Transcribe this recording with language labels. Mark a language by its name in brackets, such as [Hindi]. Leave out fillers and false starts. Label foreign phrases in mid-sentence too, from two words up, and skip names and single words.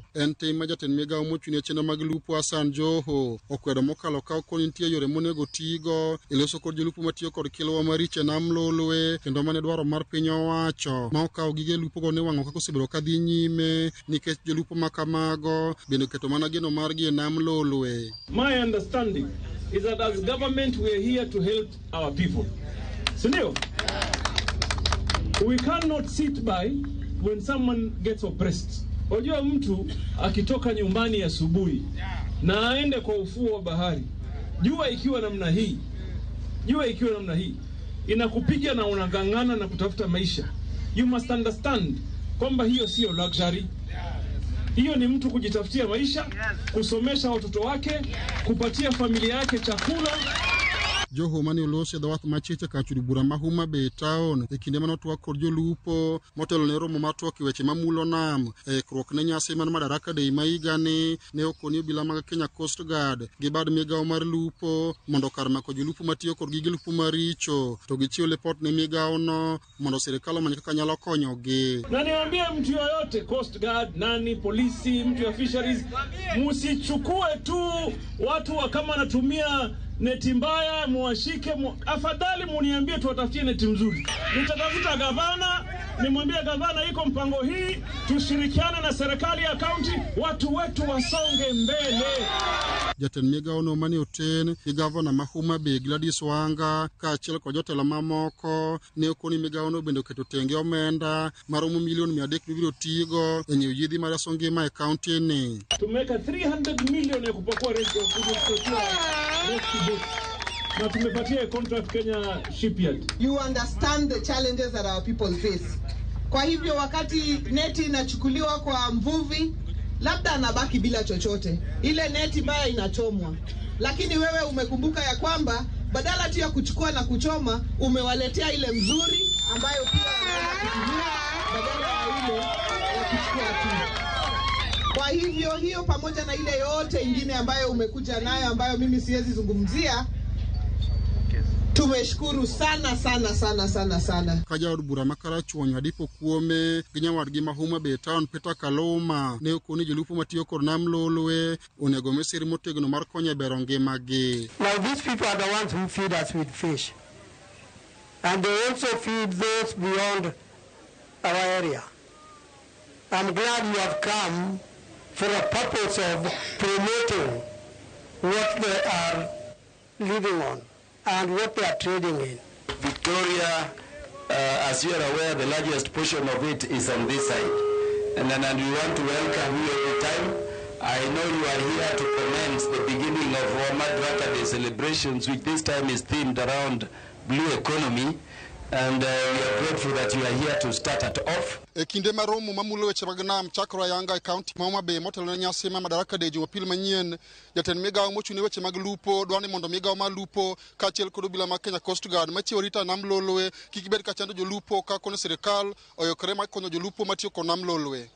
[Luo (Kenya and Tanzania)] En tim ma jatend migawo mochung' ne chenro mag lupo Hassan Joho okwedo mokalo ka okoni nitie yore monego tigo e loso kod jolupo matiyo kod kilwa maricho e nam Lolwe kendo mane dwaro mar piny owacho ma okawo gige lupo go ne wang'o kaka osebiro ka dhi nyime nikech jolupo makamago bendo keto mana geno margi e nam Lolwe. [English] My understanding is that as government we are here to help our people. [Swahili] Sindio? [English] We cannot sit by when someone gets oppressed. [Swahili] Unajua mtu akitoka nyumbani asubuhi na aende kwa ufuo wa bahari, jua ikiwa namna hii inakupiga na unagangana na kutafuta maisha. [English] You must understand [Swahili] kwamba hiyo sio [English] luxury. [Swahili] Hiyo ni mtu kujitafutia maisha, kusomesha watoto wake, kupatia familia yake chakula. [Luo (Kenya and Tanzania)] Joho mane olosi dhawath machiche kachudi bura ma Homa Bay town e kinde mane otwak kod jolupo motelo ne romo matwak weche mamulo nam ikruok ne nyasi man Madaraka Day ma higani ne okoni obila mag Kenya Coast Guard gi bad migawo mar lupo mondo kar mako jolupo matiyo kod gige lupo maricho to gichiwo lipot ne migawo no mondo sirikal omany kaka nyalo konyogi. [Swahili] Na niambie mtu yoyote, Coast Guard, nani, polisi, mtu ya fisheries, musichukue tu watu kama anatumia neti mbaya muwashike afadhali muniambie tuwatafutie neti mzuri. Nitatafuta gavana, nimwambie gavana iko mpango hii, tushirikiane na serikali ya kaunti, watu wetu wasonge mbele. [Luo (Kenya and Tanzania)] Jatend migawo no mane oten gi gavana ma Homa Bay Gladys Wanga kaachiel kod jotelo mamoko ne okoni migawo no bende oketo tenge omenda maromo milion 300 bibiro tigo e nyiewo yedhi mar reso ngima e kaunti ni. [Swahili] Tumeweka 300 million ya kupakua [English] rescue boat. [Swahili] Na tumepatia contract Kenya Shipyard. [English] You understand the challenges that our people face. [Swahili] Kwa hivyo wakati neti inachukuliwa kwa mvuvi, labda anabaki bila chochote. Ile neti mbaya inachomwa. Lakini wewe umekumbuka ya kwamba badala tu ya kuchukua na kuchoma, umewaletea ile mzuri ambayo pia wanaweza kutumia badala ya ile ya kuchukua tu. Kwa hivyo hiyo pamoja na ile yote ingine ambayo umekuja nayo ambayo mimi siwezi zungumzia, tumeshukuru sana. [Luo (Kenya and Tanzania)] Kaja od bura makarachuonyo adipo kuome ginyawadgi ma Homa Bay town Peter Kaluma ne okoni jolupo matiyo kod nam Lolwe onego mesiri motegno mar konyo bero ngimagi. [English] Now these people are the ones who feed us with fish. And they also feed those beyond our area. I'm glad you have come for a purpose of promoting what they are living on and what they are trading in. Victoria, as you are aware, the largest portion of it is on this side. And we want to welcome you every time. I know you are here to commence the beginning of our Madaraka Day celebrations, which this time is themed around blue economy. and we are grateful that you are here to start it off. [Luo (Kenya and Tanzania)] Kinde maromo mamulo weche mag nam chakro ayanga e county ma Homa Bay motelo ne nyasi ma Madaraka Day Jumapil manyien. Jatend migawo mochune weche mag lupo dwani mondo migawo ma lupo kaachiel kod obila mag Kenya Coast Guard machiwo rita nam lolwe kik bed ka chando jolupo ka kono sirikal oyokore ma konyo jolupo matiyo kod nam lolwe.